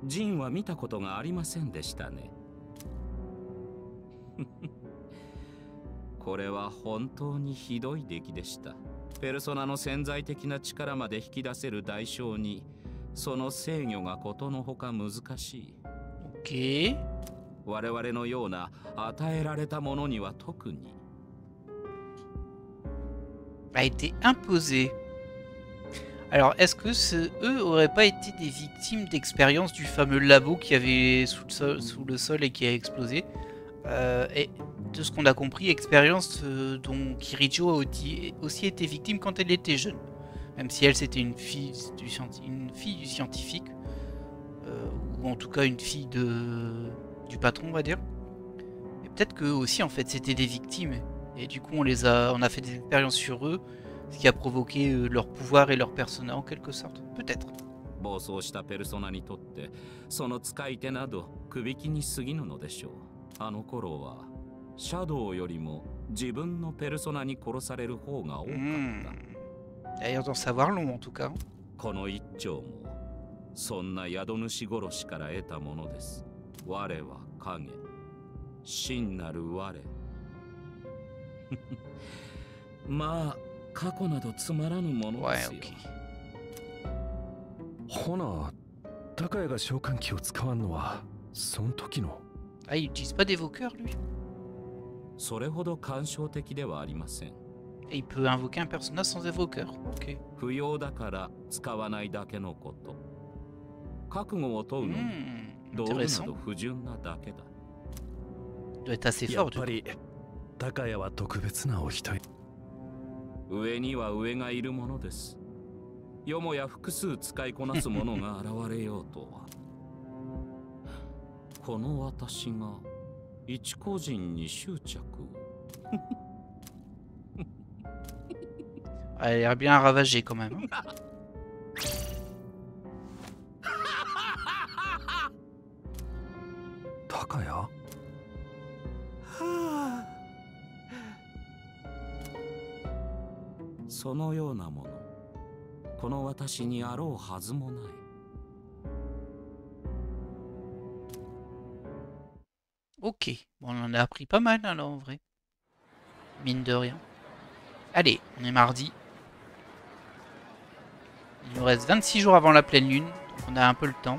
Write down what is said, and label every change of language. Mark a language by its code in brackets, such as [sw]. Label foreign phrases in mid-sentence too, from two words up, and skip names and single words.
[ja] ジンは見たことがありませんでしたね。これは本当にひどい出来でした。ペルソナの潜在的な力まで引き出せる代償に、その制御がことのほか難しい。 OK。我々のような与えられたものには特に。 [fr] A été imposé. Alors, est-ce que eux auraient pas été des victimes d'expérience du fameux labo qui avait sous le sol et qui a explosé? Et de ce qu'on a compris, expérience dont Kirijo a aussi été victime quand elle était jeune. Même si elle, c'était une fille du scientifique. Ou en tout cas une fille du patron, on va dire. Et peut-être qu'eux aussi, en fait, c'était des victimes. Et du coup, on a fait des expériences sur eux, ce qui a provoqué leur pouvoir et leur persona en quelque sorte. Peut-être. [ja] 暴走したペルソナにとってその使い手などくびきに過ぎぬのでしょう。あの頃はシャドウよりも自分のペルソナに殺される方が多かった。 [fr] D'ailleurs d'en savoir long en tout cas. [ja] この一丁もそんな宿主殺しから得たものです。我は影、真なる我。まあ過去などつまらぬものですよ。ほな、高谷が召喚機を使わんのはその時の。 [fr] Ah, il utilise pas d'évoqueur lui. [ja] それほど感傷的ではありません。 [fr] Et il peut invoquer un personnage sans évoqueur. Ok. [ja] 不要だから使わないだけのこと。覚悟を問うのに道具など不純なだけだ。 [fr] doit être assez fort. [ja] やっぱり高谷は特別なお人。上には上がいるものです。よもや複数使いこなすものが現れようとは。この私が一個人に執着。 [fr] Elle a l'air bien ravagée quand même. Hein. [ja] 高谷？そのようなもの、この私にあろうはずもない。 [fr] Ok, bon, on en a appris pas mal alors en vrai. Mine de rien. Allez, on est mardi. Il nous reste 26 jours avant la pleine lune, donc on a un peu le temps.